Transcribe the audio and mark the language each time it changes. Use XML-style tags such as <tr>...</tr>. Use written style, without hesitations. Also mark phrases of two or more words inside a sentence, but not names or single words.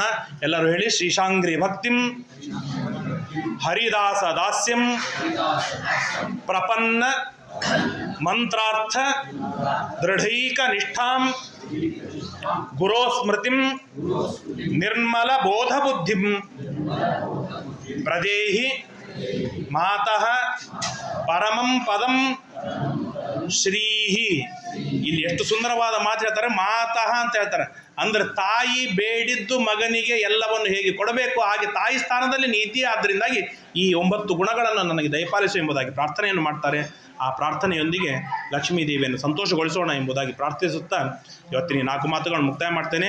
<kn>ಎಲ್ಲರೂ ಹೇಳಿ,</kn> <sa>ಶ್ರೀಶಾಂಗ್ರಿ ಭಕ್ತಿಂ, ಹರಿದಾಸ ದಾಸ್ಯಂ, ಪ್ರಪನ್ನ ಮಂತ್ರಾರ್ಥ ದೃಢೈಕ ನಿಷ್ಠಾಂ, ಗುರೋ ಸ್ಮೃತಿಂ, ನಿರ್ಮಲ ಬೋಧ ಬುದ್ಧಿಂ ಪ್ರದೇಹಿ ಮಾತಃ ಪರಮಂ ಪದಂ ಶ್ರೀಹಿ.</sa> <kn>ಇಲ್ಲಿ ಎಷ್ಟು ಸುಂದರವಾದ ಮಾತು ಹೇಳ್ತಾರೆ, ಮಾತಃ ಅಂತ ಹೇಳ್ತಾರೆ. ಅಂದ್ರೆ ತಾಯಿ ಬೇಡಿದ್ದು ಮಗನಿಗೆ ಎಲ್ಲವನ್ನು ಹೇಗೆ ಕೊಡಬೇಕು ಹಾಗೆ ತಾಯಿ ಸ್ಥಾನದಲ್ಲಿ ನೀತಿ. ಆದ್ದರಿಂದಾಗಿ ಈ 9 ಗುಣಗಳನ್ನು ನನಗೆ ದಯಪಾಲಿಸು ಎಂಬುದಾಗಿ ಪ್ರಾರ್ಥನೆಯನ್ನು ಮಾಡ್ತಾರೆ. ಆ ಪ್ರಾರ್ಥನೆಯೊಂದಿಗೆ ಲಕ್ಷ್ಮೀದೇವಿಯನ್ನು ಸಂತೋಷಗೊಳಿಸೋಣ ಎಂಬುದಾಗಿ ಪ್ರಾರ್ಥಿಸುತ್ತಾ ಇವತ್ತಿನ 4 ಮಾತುಗಳನ್ನು ಮುಕ್ತಾಯ ಮಾಡ್ತೇನೆ.</kn>